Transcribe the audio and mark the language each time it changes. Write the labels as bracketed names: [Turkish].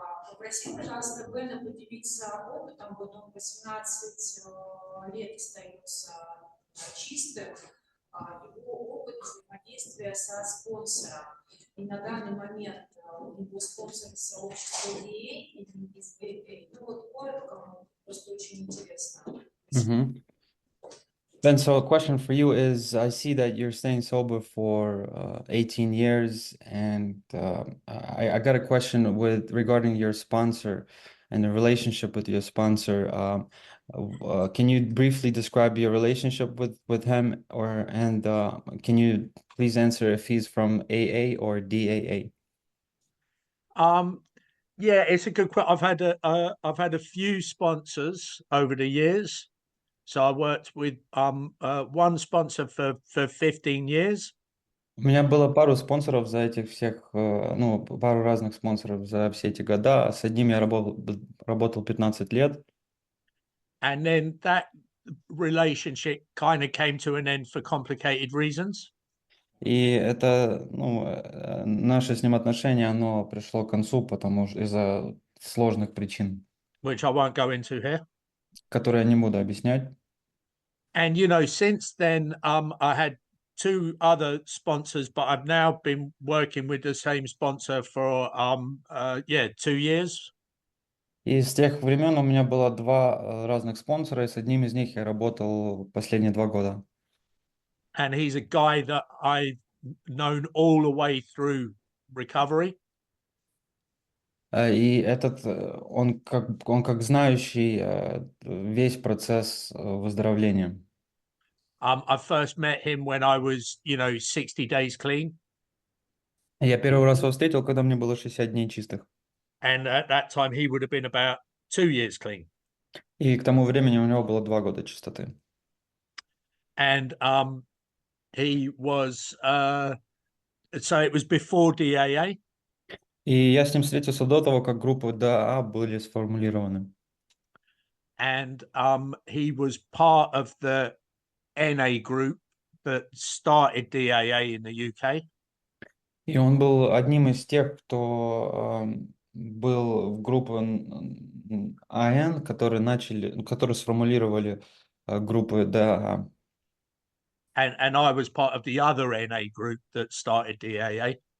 [Russian] Попроси, пожалуйста, Бэна поделиться опытом. Вот он 18 лет остается чистым. Его опыт взаимодействия со спонсором. И на данный момент у него спонсор сообщества DAA из AA. Ну вот коротко, просто очень интересно. [English] Ben, so a question for you is, I see that you're staying sober for 18 years, and I got a question regarding your sponsor and the relationship with your sponsor. Can you briefly describe your relationship with him, and can you please answer if he's from AA or DAA? Yeah, it's a good question. I've had a few sponsors over the years. So I worked with one sponsor for 15 years. [Russian] У меня было пару спонсоров за этих всех, ну, пару разных спонсоров за все эти года. С одним я работал 15 лет. [English] And then that relationship kind of came to an end for complicated reasons. [Russian] И это, ну, наше с ним отношение, оно пришло к концу, потому что из-за сложных причин, [English] Which I won't go into here. [Russian] которые я не буду объяснять. [English] And, you know, since then, I had two other sponsors, but I've now been working with the same sponsor for, 2 years. [Russian] И с тех времен у меня было два разных спонсора, и с одним из них я работал последние 2 года. [English] And he's a guy that I've known all the way through recovery. [Russian] И этот, он как знающий весь процесс выздоровления. [English] I first met him when I was, 60 days clean. [Russian] Я первый раз его встретил, когда мне было 60 дней чистых. [English] And at that time, he would have been about 2 years clean. [Russian] И к тому времени у него было 2 года чистоты. [English] And he was, so it was before DAA. [Russian] И я с ним встретился до того, как группы ДАА были сформулированы. [English] And he was part of the NA group that started DAA in the UK. [Russian] И он был одним из тех, кто был в группу АН, которые сформулировали группы DAA. [English] And I was part of the other NA group that started DAA.